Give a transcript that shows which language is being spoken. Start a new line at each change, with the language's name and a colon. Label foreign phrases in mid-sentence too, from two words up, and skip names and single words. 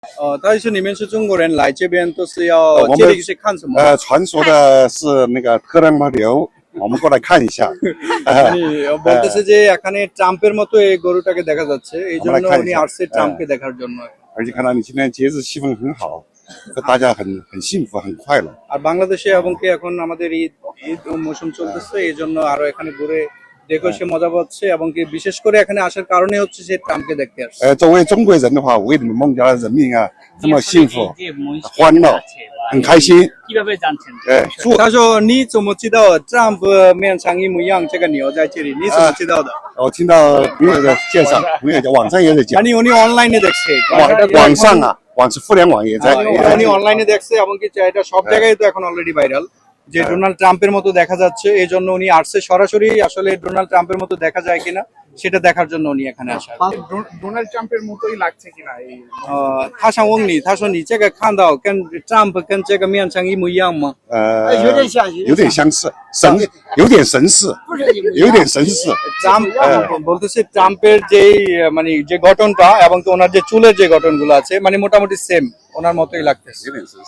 Chinese: 他是你们是中国人来这边都是要这里是看什么？传说的是那个特朗普牛，我们过来看一下。
Bangla: বলতেছে যে এখানে ট্রাম্পের মতো এই গরুটাকে দেখা যাচ্ছে, এই জন্য উনি আসছে ট্রাম্পকে দেখার জন্য।
Chinese: 而且看到你今天节日气氛很好，大家很幸福很快乐。
Bangla: আর বাংলাদেশে এবং কি এখন আমাদের ঈদ মৌসুম চলতেছে, এই জন্য আরো এখানে ঘুরে দেখে সে মজা পাচ্ছে এবং কি বিশেষ করে এখানে আসার কারণে হচ্ছে যে ট্রাম্পকে দেখতে আসছে।
Chinese: 作为中国人的话，为你们孟加拉人民啊这么幸福、欢乐、很开心。
Bangla: কিভাবে জানছেন?
Chinese: 他说你怎么知道Trump面长一模一样这个牛在这里？你怎么知道的？我听到朋友的介绍，朋友网上也在讲，
Bangla: উনি অনলাইনে দেখছে,
Chinese: 网上啊，是互联网也在。
Bangla: উনি অনলাইনে দেখছে এবং কি এটা সব জায়গায় তো এখন
English: already viral
Bangla: যে ডোনাল্ড ট্রাম্পের মতো দেখা যাচ্ছে, এই জন্য উনি আসছে সরাসরি আসলে ডোনাল্ড ট্রাম্পের মতো দেখা যায় কিনা সেটা দেখার জন্য উনি এখানে আসা। ডোনাল্ড ট্রাম্পের মতোই লাগছে কিনা এই
Chinese: 他想问你，他说你这个看到跟 Trump 跟这个面长一模一样吗？有点相似，有点神似，有点神似。
Bangla: ট্রাম্প বলতেছে ট্রাম্পের যেই মানে যে গঠনটা এবং কি ওনার যে চুলের যে গঠনগুলো আছে মানে মোটামুটি সেম ওনার মতোই লাগতেছে।
Chinese: 有点神似。